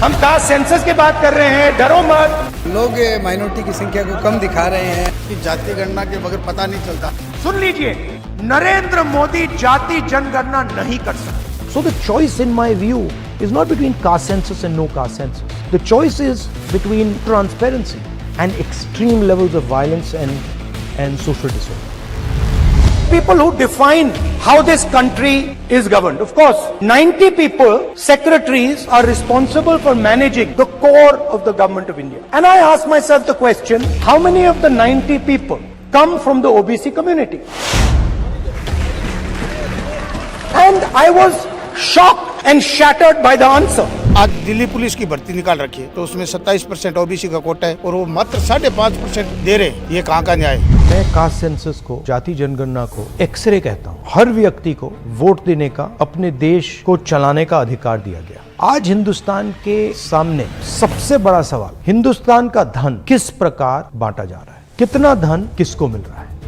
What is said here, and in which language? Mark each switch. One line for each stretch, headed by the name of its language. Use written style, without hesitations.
Hindi: हम caste census की बात कर रहे हैं, डरो मत। लोग माइनॉरिटी की संख्या को कम दिखा रहे हैं कि जाति गणना के बगैर पता नहीं चलता। सुन लीजिए, नरेंद्र मोदी जाति जनगणना नहीं कर सकते।
English: So the choice in my view is not between caste census and no caste census. The choice is between transparency and extreme levels of violence and social disorder. People who define how this country is governed. Of course, 90 people, secretaries, are responsible for managing the core of the government of India. And I ask myself the question, how many of the 90 people come from the OBC community? And I was shocked and shattered by the answer.
Hindi: आज Delhi police की भर्ती निकाल रखी है तो उसमें 27% OBC का कोटा है और वो मात्र 5.5% दे रहे हैं। ये कहाँ का न्याय? मैं कास्ट सेंसस को, जाति जनगणना को एक्सरे कहता हूँ। हर व्यक्ति को वोट देने का, अपने देश को चलाने का अधिकार दिया गया। आज हिंदुस्तान के सामने सबसे बड़ा सवाल, हिंदुस्तान का धन किस प्रकार बांटा जा रहा है, कितना धन किसको मिल रहा है।